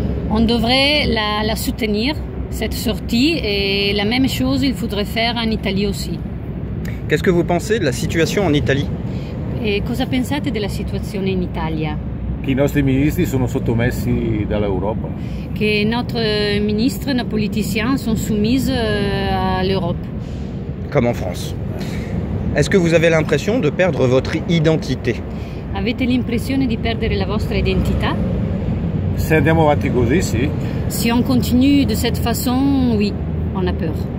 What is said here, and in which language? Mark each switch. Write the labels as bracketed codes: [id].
[fr] On devrait la soutenir, cette sortie, et la même chose il faudrait faire en Italie aussi. Qu'est-ce que vous pensez de la situation en Italie? [it] E cosa pensate della situazione in Italia? Che i nostri ministri sono sottomessi dall'Europa. [fr] Che notre ministre, nos politiciens sont soumis à l'Europe. Comme en France. Est-ce que vous avez l'impression de perdre votre identité? [it] Avete l'impressione di perdere la vostra identità? Se andiamo avanti così, sì. [fr] Si on continue de cette façon, oui, on a peur.